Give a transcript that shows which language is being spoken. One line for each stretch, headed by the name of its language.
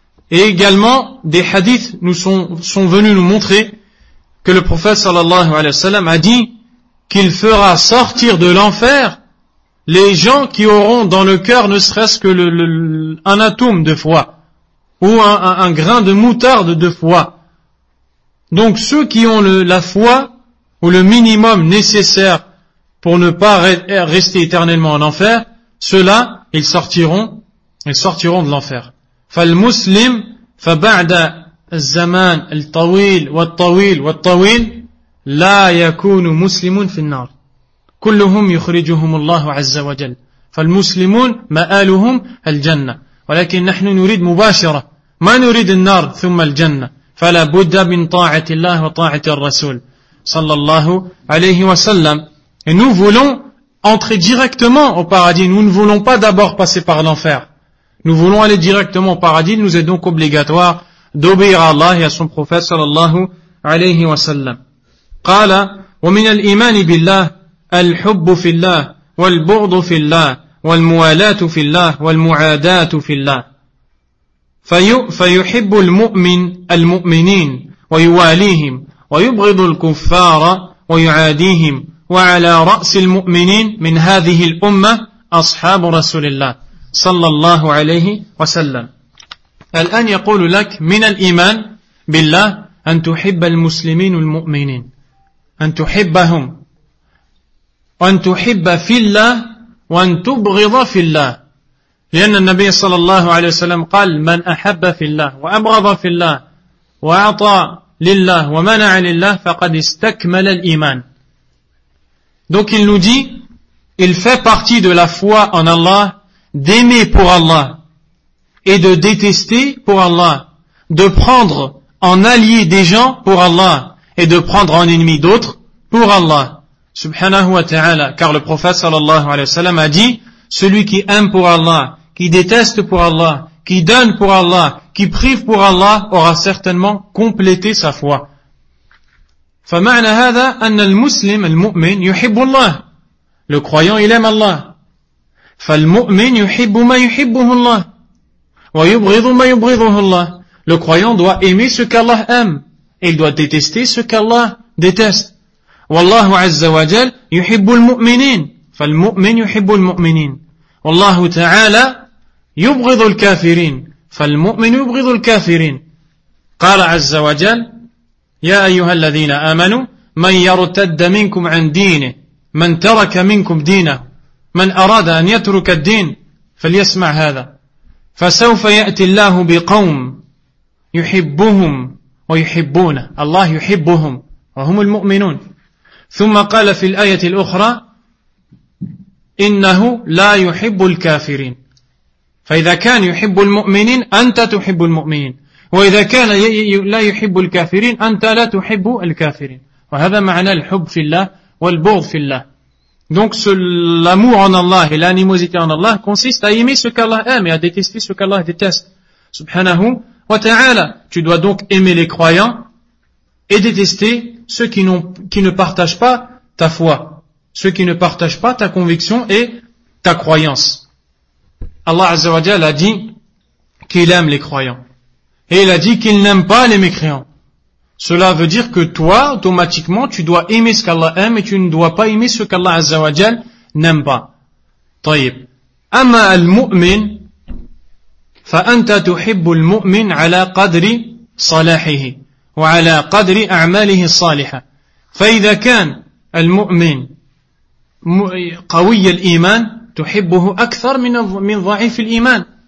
French: Et également, des hadiths nous sont venus nous montrer que le prophète sallallahu alayhi wa sallam a dit qu'il fera sortir de l'enfer les gens qui auront dans le cœur ne serait-ce que un atome de foi ou un grain de moutarde de foi. Donc ceux qui ont la foi ou le minimum nécessaire pour ne pas rester éternellement en enfer, ceux-là, ils sortiront de l'enfer.
Arabic: فالمسلم فبعد الزمان الطويل والطويل والطويل لا يكون مسلم في النار كلهم يخرجهم الله عز وجل فالمسلمون مآلهم الجنة ولكن نحن نريد مباشرة ما نريد النار ثم الجنة فلا بد من طاعة الله وطاعة الرسول صلى الله عليه وسلم.
French: Et nous voulons entrer directement au paradis, nous ne voulons pas d'abord passer par l'enfer. Nous voulons aller directement au paradis, il nous est donc obligatoire d'obéir à Allah et à son prophète sallallahu alayhi wa sallam.
Arabic: قال ومن الإيمان بالله الحب في الله والبغض في الله والموالاة في الله والمعاداة في الله فيحب المؤمن المؤمنين ويواليهم ويبغض الكفار ويعاديهم وعلى رأس المؤمنين من هذه الأمة أصحاب رسول الله صلى الله عليه وسلم. الآن يقول لك من الإيمان بالله أن تحب المسلمين والمؤمنين أن تحبهم وأن تحب في الله وأن تبغض في الله لأن النبي صلى الله عليه وسلم قال من أحب في الله وأبغض في الله وأعطى لله ومنع لله فقد استكمل الإيمان.
French: Donc il nous dit, il fait partie de la foi en Allah d'aimer pour Allah et de détester pour Allah, de prendre en allié des gens pour Allah et de prendre en ennemi d'autres pour Allah subhanahu wa ta'ala. Car le prophète sallallahu alayhi wa sallam a dit, celui qui aime pour Allah, qui déteste pour Allah, qui donne pour Allah, qui prive pour Allah aura certainement complété sa foi.
Arabic: فمعنى هذا أن المسلم المؤمن يحب الله.
French: Le croyant il aime Allah.
Arabic: فالمؤمن يحب ما يحبه الله ويبغض ما يبغضه الله.
French: Le croyant doit aimer ce qu'Allah aime et il doit détester ce qu'Allah déteste.
Arabic: والله عز وجل يحب المؤمنين فالمؤمن يحب المؤمنين والله تعالى يبغض الكافرين فالمؤمن يبغض الكافرين. قال عز وجل يا أيها الذين آمنوا من يرتد منكم عن دينه من ترك منكم دينه من أراد أن يترك الدين فليسمع هذا فسوف يأتي الله بقوم يحبهم ويحبونه الله يحبهم وهم المؤمنون ثم قال في الآية الأخرى إنه لا يحب الكافرين فإذا كان يحب المؤمنين أنت تحب المؤمنين وإذا كان لا يحب الكافرين أنت لا تحب الكافرين وهذا معنى الحب في الله والبغض في الله.
French: Donc l'amour en Allah et l'animosité en Allah consiste à aimer ce qu'Allah aime et à détester ce qu'Allah déteste. Subhanahu wa ta'ala. Tu dois donc aimer les croyants et détester ceux qui ne partagent pas ta foi, ceux qui ne partagent pas ta conviction et ta croyance. Allah Azza wa Jalla a dit qu'il aime les croyants et il a dit qu'il n'aime pas les mécréants. Cela veut dire que toi, automatiquement, tu dois aimer ce qu'Allah aime et tu ne dois pas aimer ce qu'Allah Azza wa Jal n'aime pas.
Arabic: طيب. أما المؤمن فأنت تحب المؤمن على قدر صلاحه وعلى قدر أعماله الصالحة. فإذا كان المؤمن قوي الإيمان تحبه أكثر من ضعيف الإيمان.